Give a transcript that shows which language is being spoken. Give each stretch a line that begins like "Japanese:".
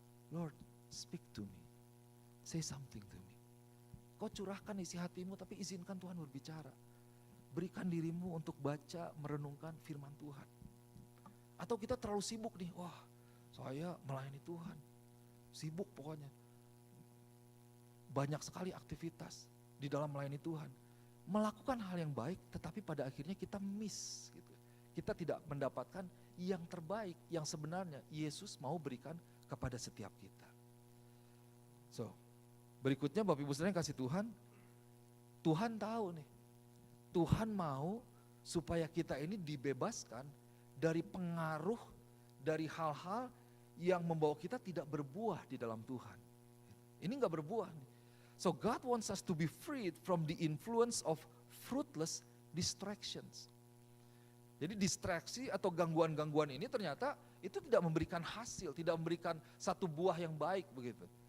English: Lord, speak to me, say something to me.
Indonesian: Kau curahkan isi hatimu tapi izinkan Tuhan berbicara. Berikan dirimu untuk baca, merenungkan firman Tuhan. Atau kita terlalu sibuk nih, saya melayani Tuhan, sibuk pokoknya. Banyak sekali aktivitas di dalam melayani Tuhan, melakukan hal yang baik, tetapi pada akhirnya kita miss gitu. Kita tidak mendapatkan yang terbaik yang sebenarnya Yesus mau berikan kepada setiap kita. So, berikutnya Bapak Ibu Saudara yang kasih Tuhan, Tuhan tahu nih, Tuhan mau supaya kita ini dibebaskan dari pengaruh, dari hal-hal yang membawa kita tidak berbuah di dalam Tuhan. Ini gak berbuah nih.
English: So God wants us to be freed from the influence of fruitless distractions.
Indonesian: Jadi distraksi atau gangguan-gangguan ini ternyata itu tidak memberikan hasil, tidak memberikan satu buah yang baik begitu.